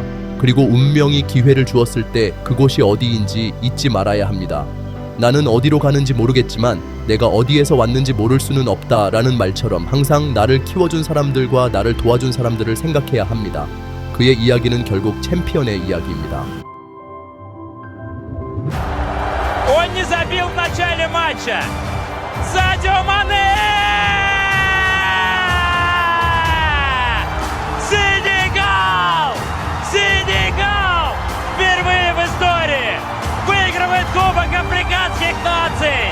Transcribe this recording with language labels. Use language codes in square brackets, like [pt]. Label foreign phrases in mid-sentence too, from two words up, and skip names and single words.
[ko] 그리고 운명이 기회를 주었을 때 그곳이 어디인지 잊지 말아야 합니다. 나는 어디로 가는지 모르겠지만 내가 어디에서 왔는지 모를 수는 없다라는 말처럼 항상 나를 키워준 사람들과 나를 도와준 사람들을 생각해야 합니다. 그의 이야기는 결국 챔피언의 이야기입니다. [ru] Он не забил в начале матча. Садио Мане! Сенегал! Сенегал! Впервые в истории выигрывает Кубок Африканских наций.